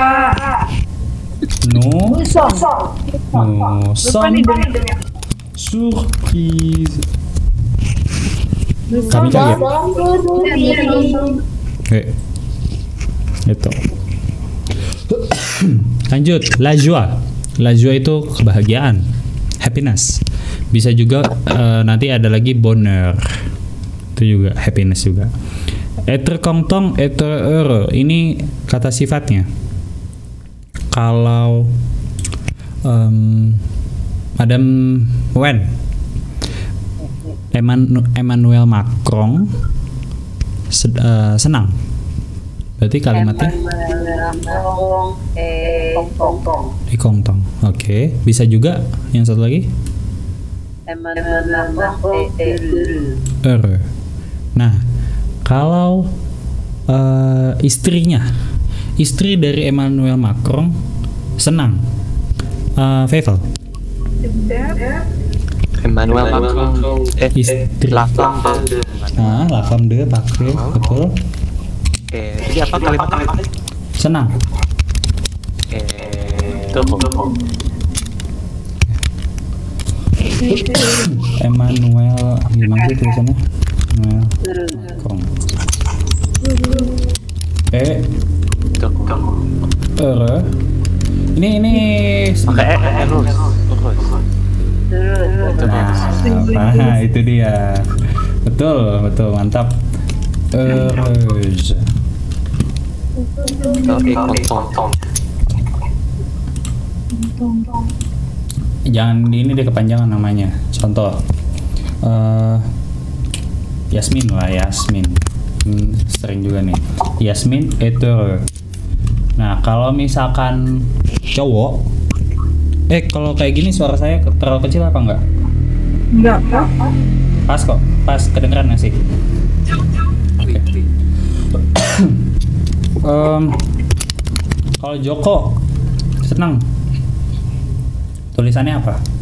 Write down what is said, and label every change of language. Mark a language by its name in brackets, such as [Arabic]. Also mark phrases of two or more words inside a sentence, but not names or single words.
[Indonesian] No. Surprise. Kami kaget. Itu. Lanjut, [French] la joie. La joie [Indonesian] itu kebahagiaan, happiness. Bisa juga nanti ada lagi bonheur. Itu juga happiness juga. [French] Être content, être heureux. [Indonesian] Ini kata sifatnya. Kalau Madame Wen, Emmanuel Macron senang. Berarti kalimatnya content. Oke. Bisa juga yang satu lagi heureux. Nah, kalau istri dari Emmanuel Macron senang, Feivel. Emmanuel Macron Istri. [French] la femme. [Indonesian] Nah, [French] la femme de [Indonesian] pakai, betul. Jadi apa kalimatnya? Senang. Emmanuel, gimana sih tulisannya? Emmanuel Macron. Heureux. Ini Pakai terus. Nah, itu dia. Betul, mantap. Heureuse. Jangan ini deh kepanjangan namanya. Contoh, Yasmin. Sering juga nih. Yasmin [French] est heureux. [Indonesian] Nah, kalau misalkan cowok, kalau kayak gini suara saya terlalu kecil apa enggak? Enggak. Pas kok, pas kedengeran nggak sih? Oke. Kalau Joko senang, tulisannya apa?